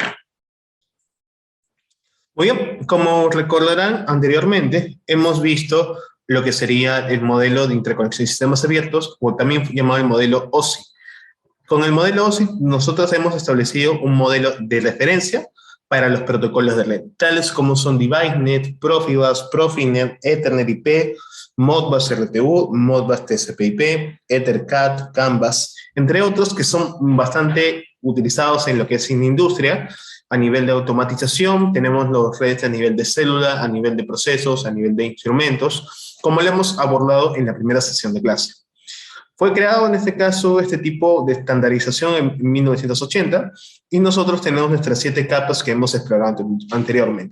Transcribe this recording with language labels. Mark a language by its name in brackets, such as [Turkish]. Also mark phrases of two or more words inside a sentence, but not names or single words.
[Spanish] Muy bien, como recordarán anteriormente, hemos visto lo que sería el modelo de interconexión de sistemas abiertos, o también llamado el modelo OSI. Con el modelo OSI, nosotros hemos establecido un modelo de referencia para los protocolos de red, tales como son DeviceNet, Profibus, Profinet, Ethernet IP, Modbus RTU, Modbus TCP/IP, EtherCAT, Canvas, entre otros que son bastante utilizados en lo que es en industria. A nivel de automatización, tenemos los redes a nivel de célula, a nivel de procesos, a nivel de instrumentos, como lo hemos abordado en la primera sesión de clase. Fue creado en este caso este tipo de estandarización en 1980 y nosotros tenemos nuestras 7 capas que hemos explorado anteriormente.